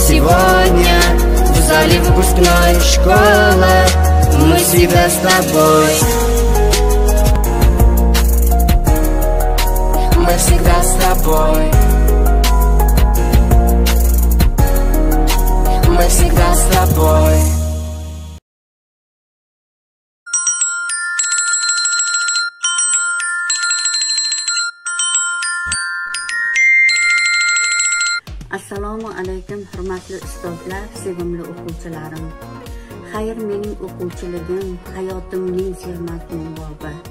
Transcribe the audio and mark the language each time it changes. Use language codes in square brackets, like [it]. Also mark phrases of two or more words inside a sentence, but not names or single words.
[ru] Сегодня в зале выпускной. Школа, мы всегда с тобой. Мы всегда с тобой. Мы всегда с тобой. [uz] Assalomu alaykum hurmatli ustozlar, sevimli o'quvchilarim. Xayr, mening o'quvchiligim hayotimning sermazmun bobi.